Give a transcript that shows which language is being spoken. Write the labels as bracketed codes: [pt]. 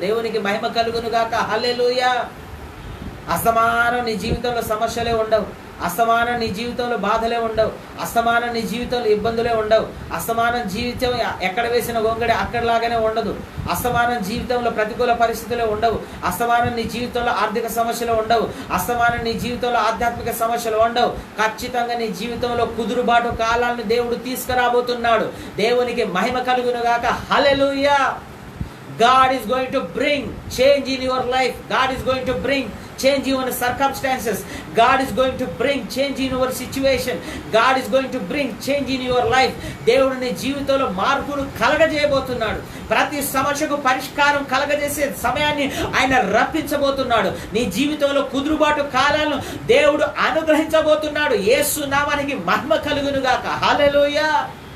[te] దేవునికి మహిమ కలుగును గాక. హల్లెలూయా. అసమానం నీ జీవితంలో సమస్యలే ఉండవు, అసమానం నీ జీవితంలో బాధలే ఉండవు, అసమానం నీ జీవితంలో ఇబ్బందులే ఉండవు, అసమానం జీవితం ఎక్కడ వేసిన గొంగడి అక్కడలాగానే ఉండదు, అసమానం జీవితంలో ప్రతికూల పరిస్థితులే ఉండవు, అసమానం నీ జీవితంలో ఆర్థిక సమస్యలు ఉండవు, అసమానం నీ జీవితంలో ఆధ్యాత్మిక సమస్యలు ఉండవు. ఖచ్చితంగా నీ జీవితంలో కుదురుబాటు కాలాలను దేవుడు తీసుకురాబోతున్నాడు. దేవునికి మహిమ కలుగును గాక. హల్లెలూయా. [en] God is going to bring change in your life. God is going to bring change in your circumstances. God is going to bring change in your situation. God is going to bring change in your life. [te] దేవుడు నీ జీవితంలో మార్పును కలగజేయబోతున్నాడు. ప్రతి సమస్యకు పరిష్కారం కలగజేసే సమయాన్ని ఆయన రప్పించబోతున్నాడు. నీ జీవితంలో కుదురుబాటు కాలాలను దేవుడు అనుగ్రహించబోతున్నాడు. యేసు నామానికి మహిమ కలుగును గాక. హల్లెలూయా.